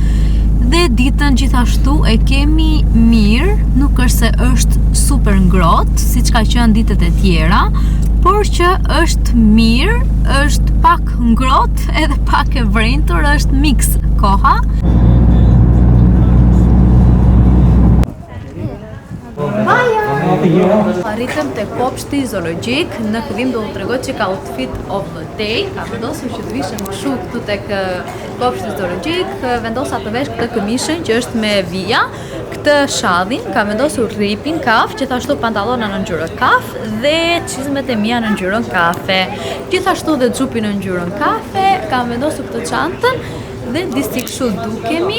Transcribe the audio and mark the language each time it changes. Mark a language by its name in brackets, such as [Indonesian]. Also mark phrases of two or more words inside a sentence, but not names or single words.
[Albanian] Dhe ditën gjithashtu e kemi mirë, nuk është se është super ngrohtë, siç ka qenë ditët e tjera, por që është mirë, është pak ngrohtë edhe pak e vrentur, është mix koha. Arritëm te kopshti zoologjik, në fillim do t'u tregoj çka [English] outfit of the day. [Albanian] Ka vendosur që të vishem kështu këtu tek kopshti zoologjik, vendosa të vesh këtë këmishën që është me vija, këtë shadhin, ka vendosur ripin kaf, gjithashtu pantallona në ngjyrë kaf dhe çizmet e mia në ngjyrën kafe. Gjithashtu dhe xhupin në ngjyrën kafe, kam vendosur këtë çantën dhe disi kështu dukemi.